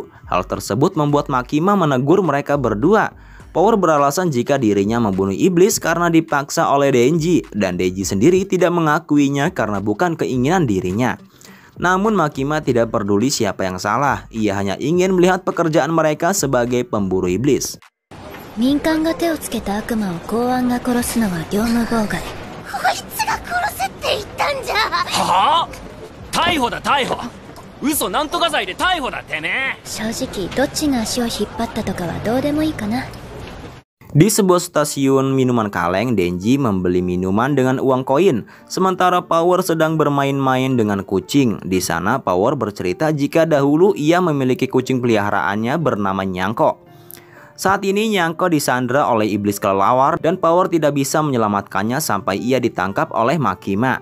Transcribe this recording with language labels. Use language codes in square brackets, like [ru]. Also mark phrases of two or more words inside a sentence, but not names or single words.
[id] Hal tersebut membuat Makima menegur mereka berdua. Power beralasan jika dirinya membunuh iblis karena dipaksa oleh Denji, dan Denji sendiri tidak mengakuinya karena bukan keinginan dirinya. Namun Makima tidak peduli siapa yang salah, ia hanya ingin melihat pekerjaan mereka sebagai pemburu iblis. [ja] 民間が手をつけた悪魔を公安が殺すのは業務妨害。こいつが殺せって言ったんじゃ。はあ？逮捕だ逮捕。嘘なんとか罪で逮捕だてめえ。正直どっちが足を引っ張ったとかはどうでもいいかな。 [id] Di sebuah stasiun minuman kaleng, Denji membeli minuman dengan uang koin, sementara Power sedang bermain-main dengan kucing. Di sana Power bercerita jika dahulu ia memiliki kucing peliharaannya bernama Nyangko. Saat ini Nyangko disandra oleh iblis kelelawar dan Power tidak bisa menyelamatkannya sampai ia ditangkap oleh Makima.